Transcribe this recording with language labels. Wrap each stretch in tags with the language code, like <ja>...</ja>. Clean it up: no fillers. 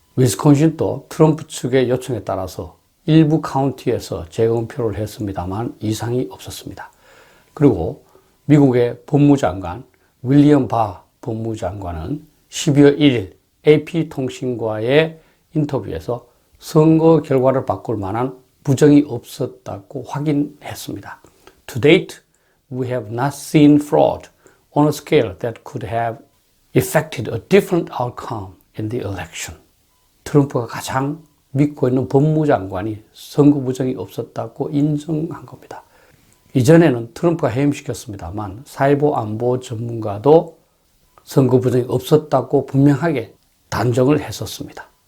<ko>위스콘신도 트럼프 측의 요청에 따라서 일부 카운티에서 재검표를 했습니다만 이상이 없었습니다. 그리고 미국의 법무장관 윌리엄 바 법무장관은 12월 1일 AP통신과의 인터뷰에서 선거 결과를 바꿀 만한 부정이 없었다고 확인했습니다.</ko> <en>To date, we have not seen fraud on a scale that could have affected a different outcome in the election.</en> <ko>트럼프가 가장 믿고 있는 법무장관이 선거 부정이 없었다고 인정한 겁니다. 이전에는 트럼프가 해임시켰습니다만 사이버 안보 전문가도 선거 부정이 없었다고 분명하게 단정을 했었습니다.</ko>